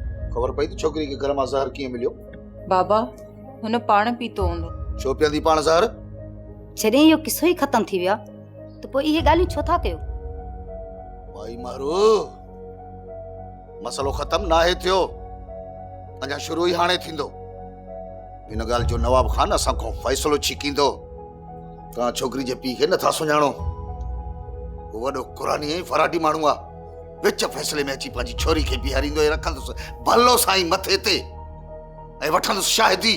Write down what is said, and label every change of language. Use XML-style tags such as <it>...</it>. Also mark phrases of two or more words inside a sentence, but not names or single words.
<sd>खबर पई छोकरी के घर में जहर किए मिलियो? बाबा हुन पाण पीतो हूंदो। छो पियंदी पाण जहर? जॾहिं इहो किस्सो ई ख़तम थी विया त पोइ इहे ॻाल्हियूं छो था कयो? भाई मारू मसलो खत्म ना है थियो, अञा शुरू ही हाणे थींदो। इन ॻाल्हि जो नवाब खान असां खां फ़ैसिलो छिकींदो। तव्हां छोकरी जे पीउ खे नथा सुञाणो, वो वॾो क़ुरानी ऐं फराडी माण्हू आहे। विच फ़ैसिले में अची पंहिंजी छोरी खे बीहारींदो ऐं रखंदुसि भलो साईं मथे ते ऐं वठंदुसि शाहिदी।</sd>